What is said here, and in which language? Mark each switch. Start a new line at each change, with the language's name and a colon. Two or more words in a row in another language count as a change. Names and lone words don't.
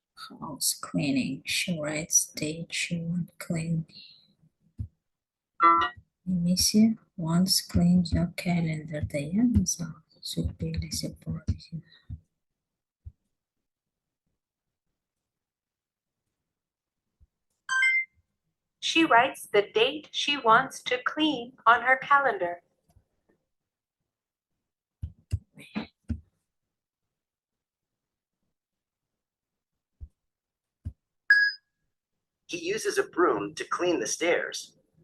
English: House cleaning. She writes date she won't clean.
Kazakh: Немесе
English: once clean your calendar
Kazakh: иә мысалы сөйтіп белгілесек болады екен.
English: She writes the date she wants to clean on her calendar. He uses a broom to clean the stairs.